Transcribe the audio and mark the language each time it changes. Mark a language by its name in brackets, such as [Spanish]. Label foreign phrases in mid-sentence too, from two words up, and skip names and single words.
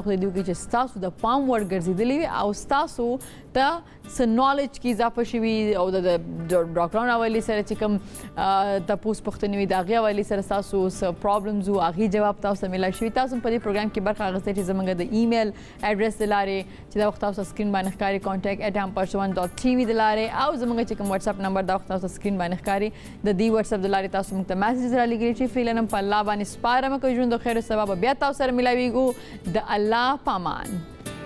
[Pashto] خو دې کې چې تاسو د پام وړ ګرځېدلې او تاسو ته څه نالج کې اضافه شوي او د ډاکټرانو حوالې سره چې کوم تپوس پوښتنې وي د هغې حوالې سره ستاسو څه پرابلمز وو هغې جواب تاسو ته میلاو شوي تاسو په دې پروګرام کې برخه اخیستې چې زموږ د [English] email address [Pashto] د لارې چې دا وخت تاسو سکرین باندې ښکاري contact@amperswan.tv د لارې او زموږ چې کوم واتساپ نمبر دا وخت تاسو سکرین باندې ښکاري د دې واتساپ د لارې تاسو موږ ته میسیج رالیږئ چې فعلا په الله باندې سپارم که ژوند د خیر او ثواب بیا تاسو سره میلاویږو د الله پامان